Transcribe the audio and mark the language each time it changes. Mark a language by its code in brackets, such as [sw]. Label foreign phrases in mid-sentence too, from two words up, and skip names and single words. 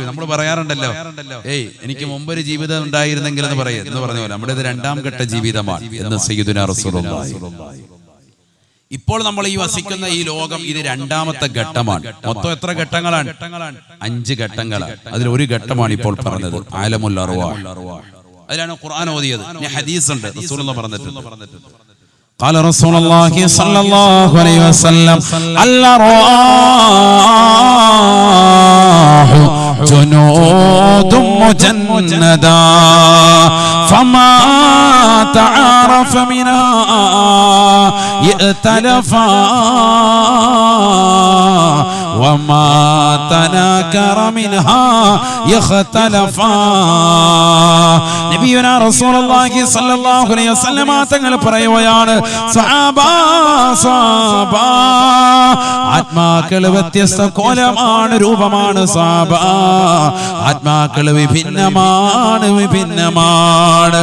[ml] നമ്മൾ പറയാറുണ്ടല്ലോ, എനിക്ക് മുമ്പൊരു ജീവിതം ഉണ്ടായിരുന്നെങ്കിൽ എന്ന് പറഞ്ഞ പോലെ നമ്മുടെ ഇത് 2ാം ഘട്ട ജീവിതമാണ് എന്ന് [ar] سيدنا رسول الله. [ml] ഇപ്പോൾ നമ്മൾ ഈ വസിക്കുന്ന ഈ ലോകം, ഇത് 2ാമത്തെ ഘട്ടമാണ്. മൊത്തം എത്ര ഘട്ടങ്ങളാണ്? 5 ഘട്ടങ്ങളാണ്. അതിലൊരു ഘട്ടമാണ് ഇപ്പോൾ പറഞ്ഞത്, [ar] عالم الأرواح. [ml] അതിലാണ് ഖുർആൻ ഓതിയത്. ഇനി ഹദീസ് ഉണ്ട്, റസൂലുള്ളാഹി പറഞ്ഞിട്ടുണ്ട്. [ar] قال رسول الله صلى الله عليه وسلم الأرواح جنود مجندة فما تعارف منها ائتلفا وما تناكر منها يختلفا. نبينا رسول الله صلى الله عليه وسلم [ml] തങ്ങൾ പറയുകയാണ്, ആത്മാക്കൾ വ്യത്യസ്ത കോലമാണ്, രൂപമാണ്. ആത്മാക്കൾ വിഭിന്നമാണ് വിഭിന്നമാണ്.